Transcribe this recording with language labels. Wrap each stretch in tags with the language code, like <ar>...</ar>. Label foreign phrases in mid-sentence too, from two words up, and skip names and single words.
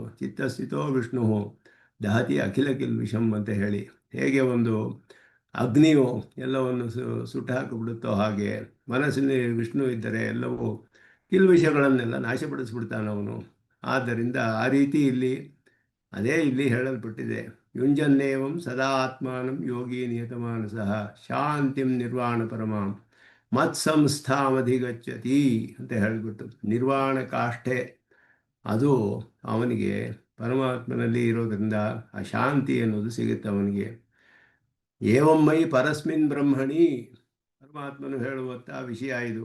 <sa>ಚಿತ್ತಸ್ಥಿತೋ ವಿಷ್ಣು ದಹತಿ ಅಖಿಲ ಕಿಲ್ ವಿಷಂ</sa> <kn>ಅಂತ ಹೇಳಿ, ಹೇಗೆ ಒಂದು ಅಗ್ನಿಯು ಎಲ್ಲವನ್ನು ಸುಟ್ಟು ಹಾಕಿಬಿಡುತ್ತೋ ಹಾಗೆ ಮನಸ್ಸಿನಲ್ಲಿ ವಿಷ್ಣು ಇದ್ದರೆ ಎಲ್ಲವೂ ಕಿಲ್ವಿಷಗಳನ್ನೆಲ್ಲ ನಾಶಪಡಿಸ್ಬಿಡ್ತಾನವನು. ಆದ್ದರಿಂದ ಆ ರೀತಿ ಅದೇ ಇಲ್ಲಿ ಹೇಳಲ್ಪಟ್ಟಿದೆ.</kn> <sa>ಯುಂಜನ್ನೇವಂ ಸದಾ ಆತ್ಮಾನಂ ಯೋಗಿ ನಿಯತಮಾನಸಃ ಶಾಂತಿಂ ನಿರ್ವಾಣ ಪರಮಾಂ ಮತ್ಸಂಸ್ಥಾಮಧಿಗಚ್ಚತಿ</sa> <kn>ಅಂತ ಹೇಳಿಬಿಟ್ಟು ನಿರ್ವಾಣ ಕಾಷ್ಠೆ ಅದು ಅವನಿಗೆ ಪರಮಾತ್ಮನಲ್ಲಿ ಇರೋದ್ರಿಂದ ಆ ಶಾಂತಿ ಅನ್ನೋದು ಸಿಗುತ್ತೆ ಅವನಿಗೆ.</kn> <sa>ಏವಂ ಮೈ ಪರಸ್ಮಿನ್ ಬ್ರಹ್ಮಣಿ,</sa> <kn>ಪರಮಾತ್ಮನು ಹೇಳುವಂಥ ವಿಷಯ ಇದು.</kn>